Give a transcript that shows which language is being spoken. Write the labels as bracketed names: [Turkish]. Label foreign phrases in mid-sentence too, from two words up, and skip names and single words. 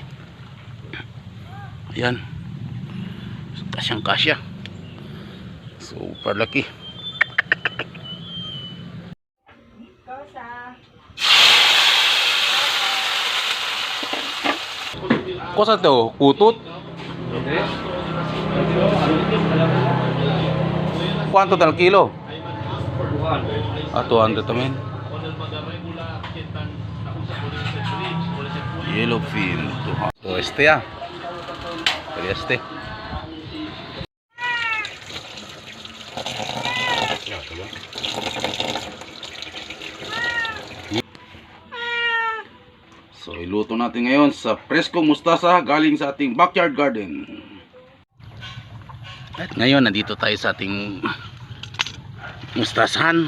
[Filipino] Ayan, kasyang kasya, super laki. Kosa to, kutot. [Spanish] Kuanto tal kilo? 200 también. Yellowfin. To este ya. Sería este. [Filipino] So iluto natin ngayon sa preskong mustasa galing sa ating backyard garden. At ngayon nandito tayo sa ating mustasahan.